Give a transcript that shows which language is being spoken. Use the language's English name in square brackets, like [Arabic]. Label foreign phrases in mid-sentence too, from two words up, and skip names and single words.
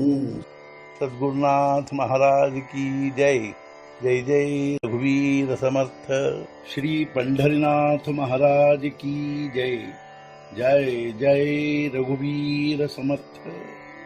[Hindi] सद्गुरुनाथ महाराज की जय. [Marathi] जय जय रघुवीर समर्थ. [Hindi] ಶ್ರೀ पंढरीनाथ महाराज की जय. [Marathi] जय जय रघुवीर समर्थ.